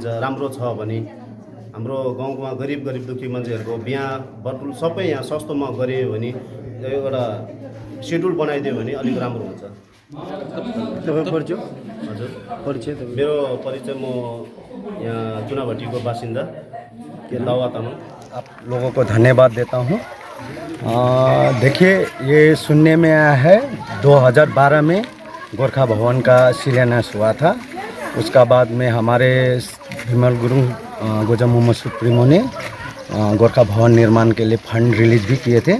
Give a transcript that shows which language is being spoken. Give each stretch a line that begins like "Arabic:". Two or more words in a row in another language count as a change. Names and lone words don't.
Nepali: राम्रो छ भने हाम्रो गाउँमा गरिब दुःखी मान्छेहरूको बिहा बटुल सबै यहाँ सस्तोमा गरियो भने एउटा सेड्युल बनाइदियो भने अलिक राम्रो हुन्छ। हजुर मेरो परिचय म यहाँ चुनाभट्टीको बासिन्दा लावा तामाङ।
Hindi: आप लोगों को धन्यवाद देता हूँ। देखिए, ये सुनने में आया है 2012 में गोरखा भवन का शिलान्यास हुआ था। उसका बाद में हमारे विमल गुरुङ गोजा मोहम्मद सुप्रीमो ने गोरखा भवन निर्माण के लिए
English: fund release
Hindi: भी किए थे।